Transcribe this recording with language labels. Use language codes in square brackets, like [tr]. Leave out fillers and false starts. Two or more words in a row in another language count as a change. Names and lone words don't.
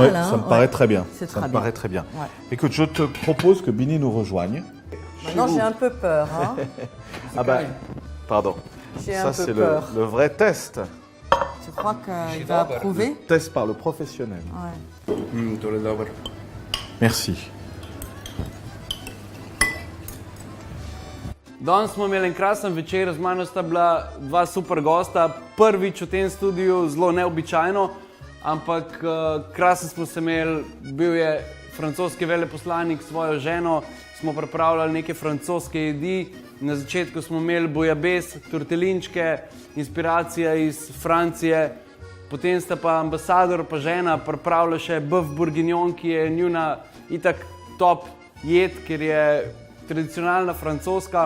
[fr] Ouais, mal, hein. ça me paraît très bien. C'est Ça très me bien. paraît très bien. Ouais. Écoute, je te propose que Bini nous rejoigne. Maintenant, j'ai un peu peur. Hein. Ah bah, pardon. J'ai un Ça, peu c'est peur. le vrai test. Tu crois qu'il va approuver? Test par le professionnel. Ouais. [sl] Tole dobro. Merci. Danes smo imeli en krasen večer, z mano sta bila dva super gosta, prvič v tem studiu, zelo neobičajno, ampak krasen smo se imeli, bil je francoski veleposlanik s svojo ženo, smo pripravljali neke francoske jedi, na začetku smo imeli bouillabaisse, tortelinčke, inspiracija iz Francije, potem sta pa ambasador pa žena pripravila še [fr] bœuf bourguignon, [sl] ki je njuna itak top jed, ker je tradicionalna francoska.